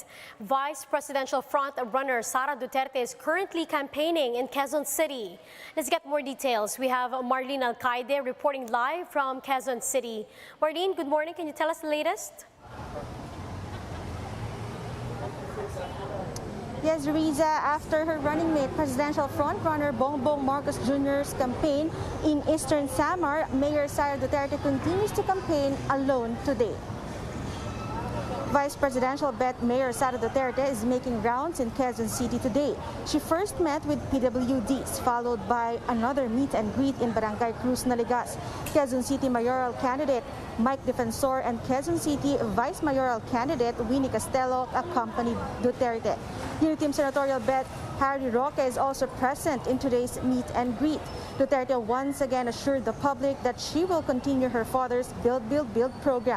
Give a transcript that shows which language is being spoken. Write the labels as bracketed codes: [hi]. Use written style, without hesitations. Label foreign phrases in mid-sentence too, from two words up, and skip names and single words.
[en] Vice Presidential front runner Sara Duterte is currently campaigning in Quezon City. Let's get more details. We have Marlene Alcaide reporting live from Quezon City. Marlene, good morning. Can you tell us the latest? Yes, Riza, after her running mate, presidential frontrunner Bongbong Marcos Jr.'s campaign in Eastern Samar, Mayor Sara Duterte continues to campaign alone today. Vice Presidential bet Mayor Sara Duterte is making rounds in Quezon City today. She first met with PWDs, followed by another meet and greet in Barangay Cruz Naligas. Quezon City mayoral candidate Mike Defensor and Quezon City vice mayoral candidate Winnie Castelo accompanied Duterte. Uniteam senatorial bet Harry Roque is also present in today's meet and greet. Duterte once again assured the public that she will continue her father's Build, Build, Build program.